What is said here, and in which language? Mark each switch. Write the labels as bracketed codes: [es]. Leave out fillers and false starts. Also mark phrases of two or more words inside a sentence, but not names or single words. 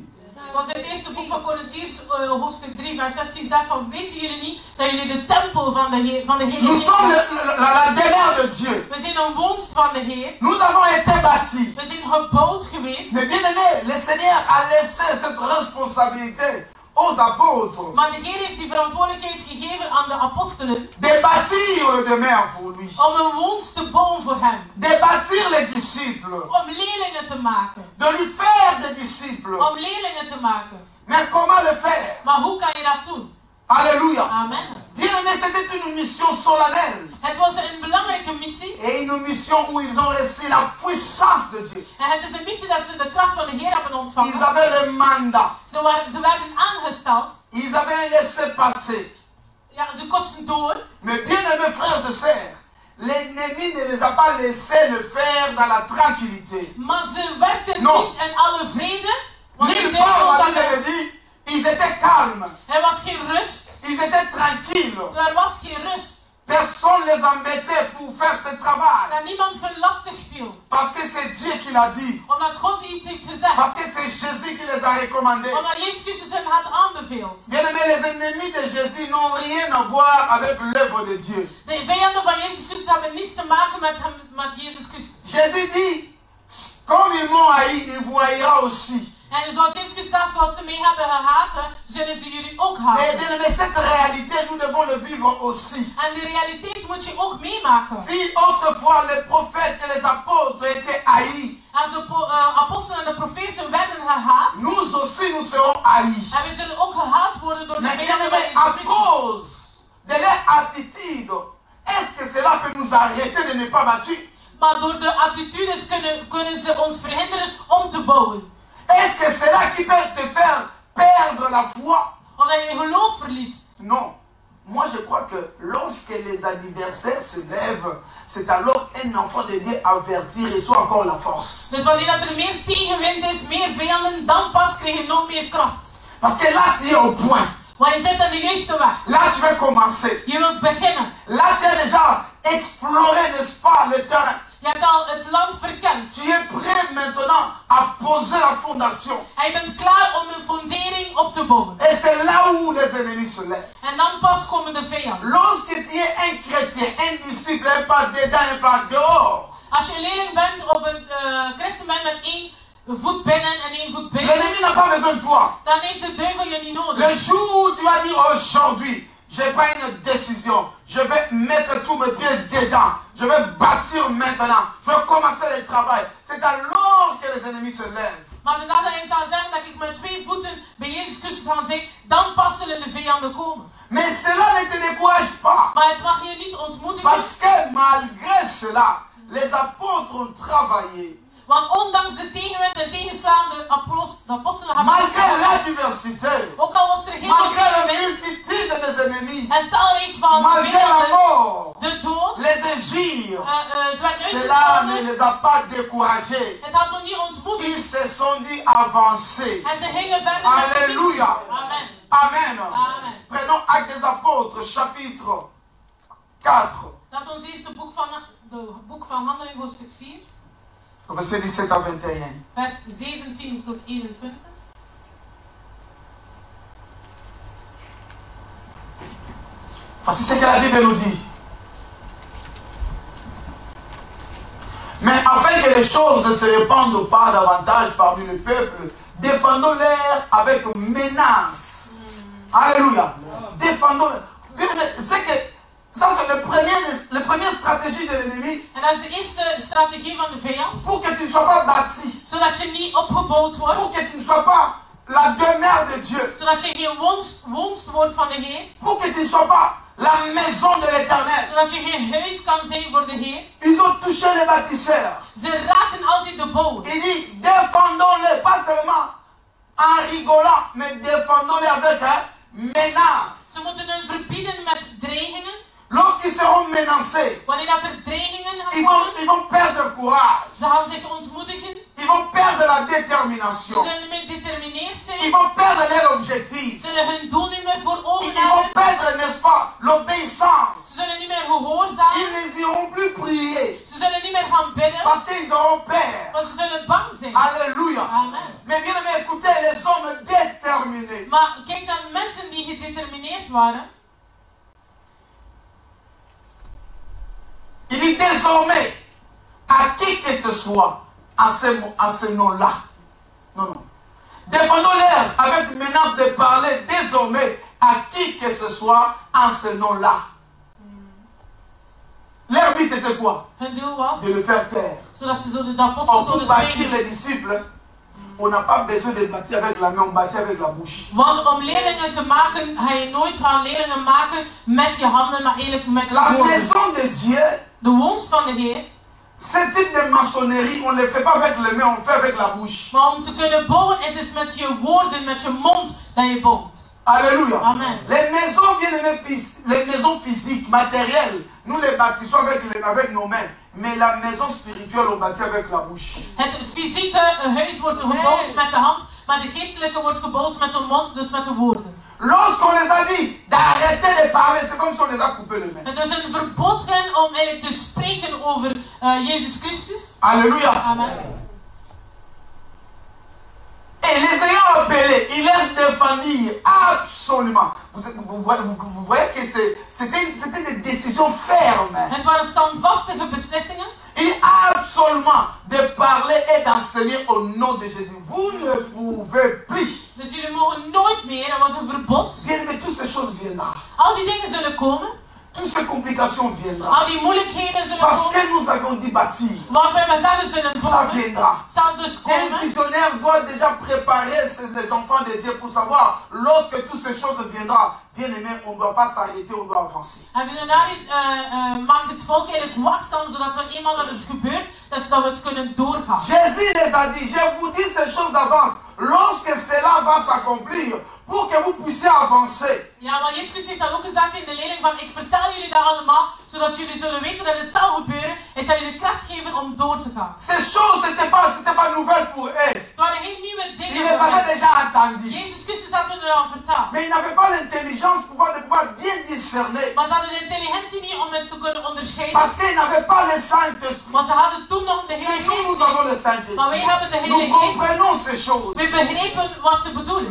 [nl] Zoals in het eerste boek van Korintiërs, hoofdstuk 3, vers 16 zegt van, weten jullie niet dat jullie de tempel van de Heer [fr] Nous sommes [nl] zijn? [fr] la demeure de Dieu. [nl] We zijn een woonst van de Heer. [fr] Nous avons été bâtis. [nl] We zijn gebouwd geweest. [fr] Mais bien aimé, le Seigneur a laissé cette responsabilité aux apôtres [nl] Maar de Heer heeft die verantwoordelijkheid gegeven aan de apostelen [fr] de bâtir le demeure pour lui. [nl] om een woonst te bouwen voor hem. [fr] De bâtir les disciples. [nl] Om leerlingen te maken. [fr] De lui faire des disciples. [nl] Om leerlingen te maken. [fr] Mais comment le faire? [nl] Maar hoe kan je dat doen? [fr] Alléluia. [nl] Amen. [fr] Bien aimé, c'était une mission solennelle. [nl] Het was een belangrijke missie. [fr] Et une mission où ils ont reçu la puissance de Dieu. [nl] En het is een missie dat ze de kracht van de Heer hebben [fr] Ils [nl] ontvangen. [fr] avaient le mandat. [nl] Ze werden aangesteld. [fr] Ils avaient un laissez-passer. [nl] Ja, ze kosten door. [fr] Mais bien aimés frères et sœurs, l'ennemi ne les a pas laissés le faire dans la tranquillité. [nl] Maar ze werkten [fr] Non. [nl] niet in alle vrede. Want de [fr] Nulle [nl] duivel [fr] part, la [nl] zat [fr] Bible [nl] er. [fr] dit, ils étaient calmes. [nl] Er was geen rust. [fr] Ils étaient tranquilles. [nl] Er was geen rust. [fr] Personne ne les embêtait pour faire ce travail. [nl] Dat niemand hun lastig viel. [fr] Parce que c'est Dieu qui l'a dit. [nl] Omdat God iets heeft gezegd. [fr] Parce que c'est Jésus qui les a recommandés. [nl] Omdat Jezus Christus hem had aanbeveeld. [fr] Bien aimés, les ennemis de Jésus n'ont rien à voir avec l'œuvre de Dieu. [nl] De vijanden van Jezus Christus hebben niets te maken met Jezus Christus. [fr] Jésus dit, comme ils m'ont haï, ils vous haïra aussi. [nl] En zoals Jezus Christus zegt, zoals ze mij hebben gehaat, zullen ze jullie ook [fr] Et [nl] haten. [fr] bien aimés, cette réalité, nous devons le vivre aussi. [nl] En die realiteit moet je ook meemaken. [fr] Si autrefois les prophètes et les apôtres étaient haïs, [nl] Als de apostelen en de profeten werden gehaat, [fr] nous aussi nous serons haïs. [nl] en we zullen ook gehaat worden door de [fr] Mais bien [nl] vijanden van [fr] aimés, [nl] Jezus [fr] à [nl] Christus. [fr] cause de leur attitude, est-ce que cela peut nous arrêter de ne pas bâtir? [nl] Maar door de attitudes kunnen ze ons verhinderen om te bouwen. [fr] Est-ce que c'est là qui peut te faire perdre la foi? [nl] Omdat je geloof verliest. [fr] Non. Moi, je crois que lorsque les adversaires se lèvent, c'est alors qu'un enfant de Dieu averti reçoit encore la force. [nl] Dus wanneer dat er meer tegenwind is, meer vijanden, dan pas krijg je nog meer kracht. [fr] Parce que là, tu es au point. [nl] Want je zit aan de juiste weg. [fr] Là, tu veux commencer. [nl] Je wilt beginnen. [fr] Là, tu as déjà exploré, n'est-ce pas, le terrain. [nl] Je hebt al het land verkend. [fr] Tu es prêt maintenant à poser la fondation. [nl] En je bent klaar om een fundering op te bouwen. [fr] Et c'est là où les ennemis se lèvent. [nl] En dan pas komen de vijanden. [fr] Lorsque tu es un chrétien, un disciple, un pas dedans, un pas dehors. [nl] Als je een leerling bent of een christen bent met één voet binnen en één voet buiten, [fr] L'ennemi n'a pas besoin de toi. [nl] dan heeft de duivel je niet nodig. [fr] Le jour où tu vas dire aujourd'hui, je prends une décision, je vais mettre tous mes pieds dedans, je vais bâtir maintenant, je vais commencer le travail. C'est alors que les ennemis se lèvent. [nl] Maar de dag dat hij zal zeggen dat ik met 2 voeten bij Jezus Christus ga zitten, dan pas zullen de vijanden komen. [fr] Mais cela ne te décourage pas. [nl] Maar het mag je niet ontmoedigen. [fr] Parce que malgré cela, les apôtres ont travaillé. [nl] Want ondanks de tegenwind en tegenslaande apostelen hebben [fr] Malgré l'adversité, [nl] ook al was er heel veel [fr] malgré la [nl] tegenwind [fr] multitude des ennemis, [nl] en talrijk van [fr] malgré la [nl] vijanden, [fr] mort, [nl] de dood, [fr] les injures, [nl] ze werd [fr] cela ne [nl] uitgescholden. [fr] les a pas découragés. [nl] Het had ons niet ontmoedigd. [fr] Ils se sont dit avancer. [nl] En ze gingen verder met de [fr] Alléluia. [nl] missie. Amen. Amen. Amen. [fr] Prenons Actes des Apôtres, chapitre 4, [nl] Laat ons eerst het boek van Handelingen, hoofdstuk 4, [fr] verset 17 à 21. [nl] vers 17 tot 21. [fr] Voici ce que la Bible nous dit. Mais afin que les choses ne se répandent pas davantage parmi le peuple, défendons-les avec menace. Alléluia. Défendons-les. C'est que ça, c'est la première stratégie de l'ennemi. [nl] En dat is de eerste strategie van de vijand. [fr] Pour que tu ne sois pas bâti. [nl] Zodat je niet opgebouwd [fr] Pour [nl] wordt. [fr] que tu ne sois pas la demeure de Dieu. [nl] Zodat je geen woonst wordt van de Heer. [fr] Pour que tu ne sois pas la maison de l'Éternel. [nl] Zodat je geen huis kan zijn voor de Heer. [fr] Ils ont touché les bâtisseurs. [nl] Ze raken altijd de bouwers. [fr] Il dit, défendons-les, pas seulement en rigolant, mais défendons-les avec menace. [nl] Ze moeten hen verbieden met dreigingen. [fr] Lorsqu'ils seront menacés, [nl] Wanneer dat er dreigingen gaan [fr] ils [nl] komen, [fr] vont perdre courage. [nl] ze gaan zich ontmoedigen. [fr] Ils vont perdre la [nl] Ze [fr] détermination. [nl] zullen niet meer determineerd [fr] Ils [nl] zijn. [fr] vont perdre leur objectif. [nl] Ze zullen hun doel niet meer voor ogen [fr] Ils vont [nl] hebben. [fr] perdre, n'est-ce pas, l'obéissance. [nl] Ze zullen niet meer gehoorzamen. [fr] Ils ne iront plus prier [nl] Ze zullen niet meer gaan bidden. [fr] parce qu'ils auront peur. [nl] Maar ze zullen bang zijn. [fr] Alléluia. [nl] Amen. [fr] Mais bien aimé, écoutez, les hommes déterminés. [nl] Maar kijk naar mensen die gedetermineerd waren. [fr] Il dit désormais, à qui que ce soit, à ce nom-là. Non, non. Défendons-les avec menace de parler désormais à qui que ce soit en ce nom-là. Leur but était quoi? [nl] Hun doel was, [fr] De le faire taire. [nl] zodat ze zo de apostelen [fr] Or, pour [nl] zouden [fr] bâtir [nl] zwijgen. [fr] les disciples, on n'a pas besoin de bâtir avec la main, on bâtit avec la bouche. [nl] Want om leerlingen te maken, ga je nooit gaan leerlingen maken met je handen, maar eigenlijk met je [fr] La [nl] woorden. [fr] maison de Dieu, [nl] De woonst van de Heer. [fr] ce type de maçonnerie, on ne le fait pas avec les mains, on fait avec la bouche. [nl] Maar om te kunnen bouwen, het is met je woorden, met je mond dat je bouwt. [fr] Alléluia. [nl] Amen. [fr] Les maisons, bien aimés, les maisons physiques, matérielles, nous les bâtissons avec nos mains. Mais la maison spirituelle, on bâtit avec la bouche. [nl] Het fysieke huis wordt gebouwd met de hand, maar de geestelijke wordt gebouwd met de mond, dus met de woorden. [fr] Lorsqu'on les a dit d'arrêter de parler, c'est comme si on les a coupé les mains. [nl] Het is een verbod om eigenlijk te spreken over Jezus Christus. [fr] Alléluia. [nl] Amen. [fr] Et les ayant appelés, ils leur défendirent absolument. Vous voyez que c'était des décisions fermes. [nl] Het waren standvastige beslissingen. [fr] Il est absolument de parler et d'enseigner au nom de Jésus. Vous ne pouvez plus. [nl] Dus jullie mogen nooit meer, dat was een verbod. [fr] Bien, mais toutes ces choses viendront. [nl] Al die dingen zullen komen. [fr] Toutes ces complications viendront. [nl] Al die moeilijkheden zullen [fr] Parce [nl] komen. [fr] que nous avons dit bâtir. [nl] Wat wij met zelf zullen [fr] Ça [nl] komen, [fr] viendra. [nl] zal dus [fr] Un [nl] komen. [fr] visionnaire doit déjà préparer les enfants de Dieu pour savoir, lorsque toutes ces choses viendront, bien aimé, on ne doit pas s'arrêter, on doit avancer. [nl] En visionaris maakt het volk eigenlijk waakzaam, zodat we eenmaal dat het gebeurt, dat we het kunnen doorgaan. [fr] Jésus les a dit, je vous dis ces choses d'avance, lorsque cela va s'accomplir, pour que vous puissiez avancer. [nl] Ja, want Jezus heeft dat ook gezegd in de leerling van, ik vertel jullie dat allemaal, zodat jullie zullen weten dat het zal gebeuren, en zal jullie kracht geven om door te gaan. [fr] Ces choses, c'était pas nouvelle pour eux. [nl] Het waren geen nieuwe [fr] Ils [nl] dingen [fr] les [nl] voor [fr] avaient [nl] hen. [fr] déjà entendues. [nl] Jezus Christus had hun hadden er al vertaald. [fr] Mais ils n'avaient pas l'intelligence de pouvoir bien discerner. [nl] Maar ze hadden de intelligentie niet om het te kunnen onderscheiden. [fr] Parce qu'ils n'avaient pas le Saint-Esprit. [nl] Maar ze hadden toen nog de Heilige [fr] Nous, [nl] Geest [fr] nous avons le [nl] niet. Maar [fr] Saint-Esprit. [nl] wij hebben de [fr] Nous [nl] Heilige Geest. [fr] comprenons ces choses. [nl] We begrepen wat ze bedoelen.